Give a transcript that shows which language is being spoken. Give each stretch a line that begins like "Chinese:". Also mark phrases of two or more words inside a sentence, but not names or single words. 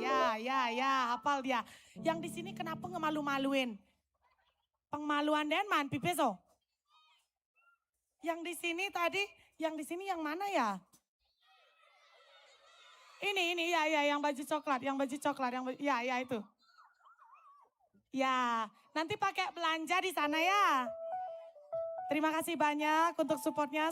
Indonesian: Ya, hafal dia. Yang di sini kenapa ngemalu-maluin? Pengmaluan den man, pipeso. Yang di sini tadi, yang di sini yang mana ya? Ini ya, yang baju coklat, ya itu. Ya, nanti pakai belanja di sana ya. Terima kasih banyak untuk supportnya.